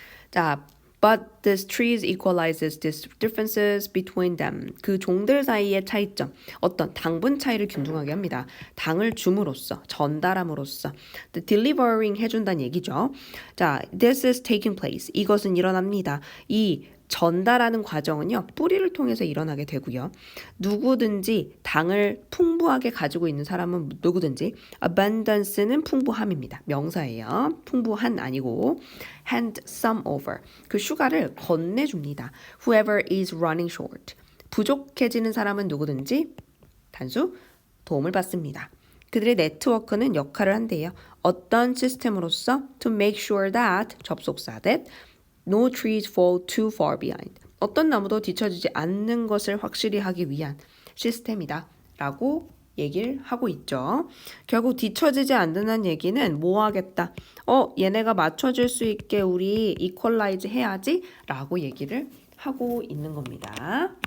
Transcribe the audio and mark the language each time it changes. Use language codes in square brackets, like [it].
[en] 자, but this trees equalizes these differences between them. [ko] 그 종들 사이의 차이점, 어떤 당분 차이를 균등하게 합니다. 당을 줌으로써, 전달함으로써, [en] the delivering [ko] 해준다는 얘기죠. [en] 자, this is taking place. [ko] 이것은 일어납니다. 이 전달하는 과정은요, 뿌리를 통해서 일어나게 되고요. 누구든지 당을 풍부하게 가지고 있는 사람은 누구든지 abundance는 풍부함입니다. 명사예요. 풍부한 아니고 [en] hand some over. [ko] 그 슈가를 건네줍니다. [en] Whoever is running short. [ko] 부족해지는 사람은 누구든지 단수 도움을 받습니다. 그들의 네트워크는 역할을 한대요. 어떤 시스템으로서 [en] to make sure that [ko] 접속사 [en] that no trees fall too far behind. [ko] 어떤 나무도 뒤처지지 않는 것을 확실히 하기 위한 시스템이다 라고 얘기를 하고 있죠. 결국 뒤처지지 않는다는 얘기는 뭐 하겠다. 얘네가 맞춰줄 수 있게 우리 이퀄라이즈 해야지 라고 얘기를 하고 있는 겁니다.